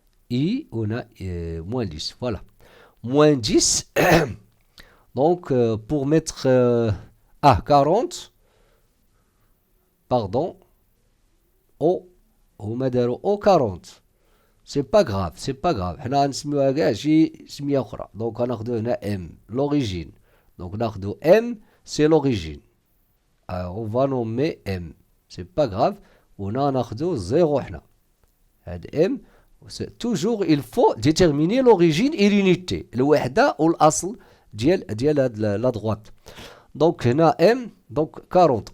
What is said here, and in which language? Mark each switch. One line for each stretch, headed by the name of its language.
French: I, on a moins 10. Voilà. Moins 10. Donc, pour mettre 40, pardon, au مدارو au 40. C'est pas grave, c'est pas grave.
Arabic: حنا نسميوها كاع شي سمية أخرى.
French: Donc,
Arabic: غناخدو هنا
French: M, l'origine. Donc, ناخدو M, c'est l'origine. Alors, on va nommer M. C'est pas grave.
Arabic: وهنا ناخدو 0 حنا. هاد M.
French: Toujours, il faut déterminer l'origine et l'unité.
Arabic: الوحدة والأصل ديال هاد la droite.
French: Donc, هنا M, donc 40.